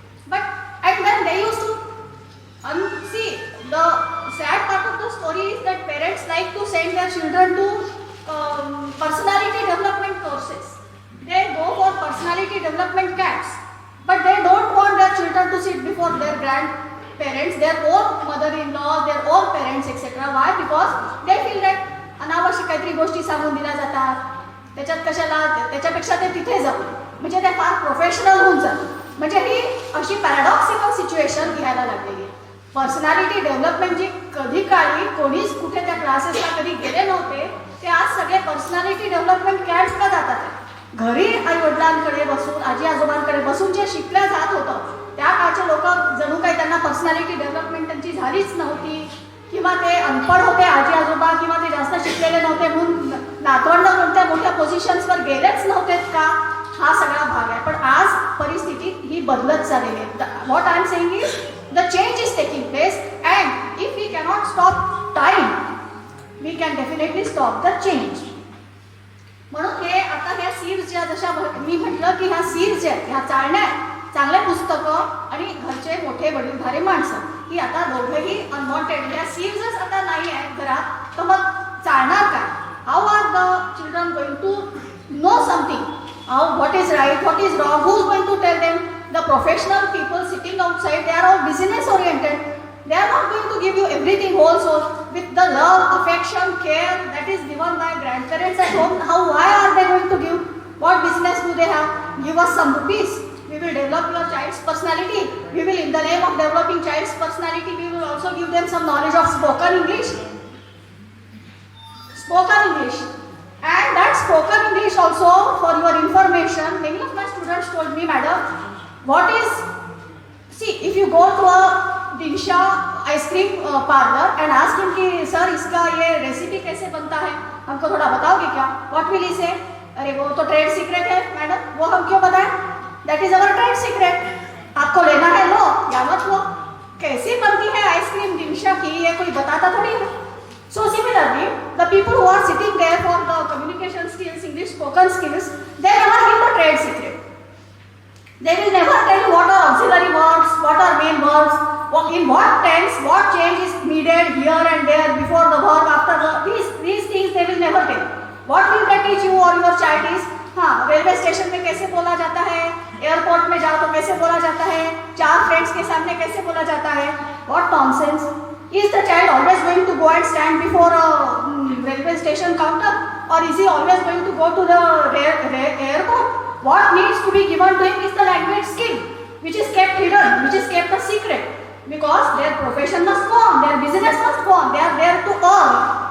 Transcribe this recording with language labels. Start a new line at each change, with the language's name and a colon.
English: And then they used to see, the sad part of the story is that parents like to send their children to personality development courses. They go for personality development camps, but they don't want their children to sit before their grandparents, their own mother-in-law, their own parents, etc. Why? Because they feel that
Marathi: अनावश्यक काहीतरी गोष्टी सांगून दिल्या जातात, त्याच्यात कशाला, त्याच्यापेक्षा ते तिथे जाऊ, म्हणजे ते फार प्रोफेशनल होऊन जातात. म्हणजे ही अशी पॅराडॉक्सिकल सिच्युएशन घ्यायला लागलेली आहे. पर्सनॅलिटी डेव्हलपमेंट जी कधी काळी कोणीच कुठे त्या क्लासेसला कधी गेले नव्हते, ते आज सगळे पर्सनॅलिटी डेव्हलपमेंट कॅम्प्सला जातात. घरी आई वडिलांकडे बसून, आजी आजोबांकडे बसून जे शिकल्या जात होतं, त्या काळचे लोक जणू काही त्यांना पर्सनॅलिटी डेव्हलपमेंट त्यांची झालीच नव्हती, किंवा ते अनपढ होते आजी आजोबा, किंवा ते जास्त शिकलेले नव्हते म्हणून नातवंड कोणत्या मोठ्या पोझिशन्सवर गेलेच नव्हतेत का, हा सगळा भाग आहे. पण आज परिस्थिती ही बदलत चाललेली आहे.
English: What I am saying is the change is taking place, and if we cannot stop time, we can definitely stop the change.
Marathi: म्हणून हे आता ह्या सीड्स ज्या, जशा मी म्हटलं की ह्या सीड्स ज्या आहेत, ह्या चालण्या चांगले पुस्तकं आणि घरचे मोठे वडीलधारे माणसं, ही आता दोघंही अनवॉन्टेड, या सीड्सच आता नाही आहेत घरात, तर मग चालणार काय?
English: How are the children going to know something? How, what is right, what is wrong, who is going to tell them? The professional people sitting outside, they are all business oriented. They are not going to give you everything also with the love, affection, care that is given by grandparents at home. Why are they going to give? What business do they have? Give us some rupees. We will develop your child's personality. We will, in the name of developing child's personality, we will also give them some knowledge of spoken English. Spoken English. And that spoken English also, for your information, many of my students told me, madam, what is, see, if you go to a Disha ice cream parlour and ask him
Hindi: कि sir इसका ये recipe कैसे बनता है, हमको थोड़ा बताओगे क्या?
English: What will he say?
Hindi: अरे वो तो ट्रेड सीक्रेट है मैडम, वो हम क्यों बताएं?
English: That is our trade secret.
Hindi: आपको लेना है लो या मत लो. कैसी बनती है आइसक्रीम दिशा की, ये कोई बताता थोड़ी है.
English: So similarly the people who are sitting there for the communication skills, English spoken skills, they never give the trade secret. They will never tell you what are auxiliary words, what are main words, in what tense, what change is needed here and there, before the verb, after the, these things they will never tell. What will they teach you or your child is,
Hindi: हाँ, railway station में कैसे बोला जाता है, airport में जाओ तो कैसे बोला जाता है, चार फ्रेंड्स के सामने कैसे बोला जाता है.
English: What nonsense. Is the child always going to go and stand before a railway station counter, or is he always going to go to the airport? What needs to be given to him is the language skill, which is kept hidden, which is kept a secret, because their profession must go on, their business must go on, they are there to earn.